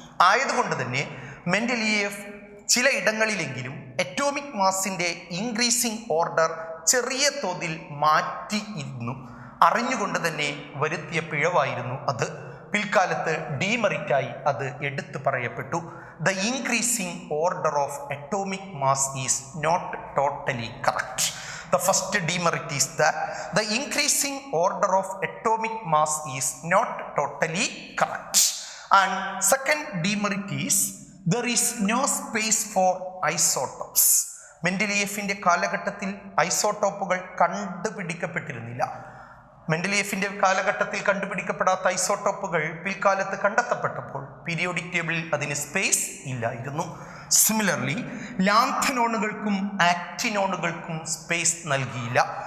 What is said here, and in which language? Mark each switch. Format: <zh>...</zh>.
<ml>ആയതുകൊണ്ട് തന്നെ Mendeleev ചിലയിടങ്ങളിലെങ്കിലും atomic മാസിൻ്റെ increasing order ചെറിയ തോതിൽ മാറ്റിയിരുന്നു. അറിഞ്ഞുകൊണ്ട് തന്നെ വരുത്തിയ പിഴവായിരുന്നു അത്. പിൽക്കാലത്ത് ഡീമെറിറ്റായി അത് എടുത്തു പറയപ്പെട്ടു.</ml> <en>The increasing order of atomic mass is not totally correct. The first demerit is that the increasing order of atomic mass is not totally correct. And second demerit is there is no space for isotopes.</en> <ml>മെൻഡലിയേഫിൻ്റെ കാലഘട്ടത്തിൽ ഐസോട്ടോപ്പുകൾ കണ്ടുപിടിക്കപ്പെട്ടിരുന്നില്ല. മെൻഡലിയേഫിൻ്റെ കാലഘട്ടത്തിൽ കണ്ടുപിടിക്കപ്പെടാത്ത ഐസോട്ടോപ്പുകൾ പിൽക്കാലത്ത് കണ്ടെത്തപ്പെട്ടപ്പോൾ periodic ടേബിളിൽ അതിന് space ഇല്ലായിരുന്നു. Similarly ലാന്തനോണുകൾക്കും ആക്ടിനോണുകൾക്കും space നൽകിയില്ല.</ml>